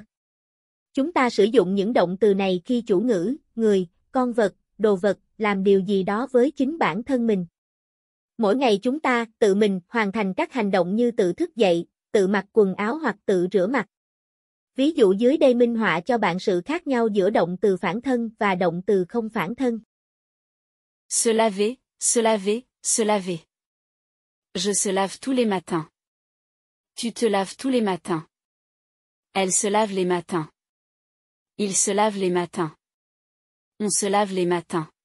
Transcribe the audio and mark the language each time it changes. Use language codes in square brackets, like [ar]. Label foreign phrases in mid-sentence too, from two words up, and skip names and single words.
[vi] Chúng ta sử dụng những động từ này khi chủ ngữ, người, con vật, đồ vật làm điều gì đó với chính bản thân mình. Mỗi ngày chúng ta tự mình hoàn thành các hành động như tự thức dậy, tự mặc quần áo hoặc tự rửa mặt. Ví dụ dưới đây minh họa cho bạn sự khác nhau giữa động từ phản thân và động từ không phản thân. [fr] Se laver, se laver, se laver. Je se lave tous les matins. Tu te laves tous les matins. Elle se lave les matins. Il se lave les matins. On se lave les matins.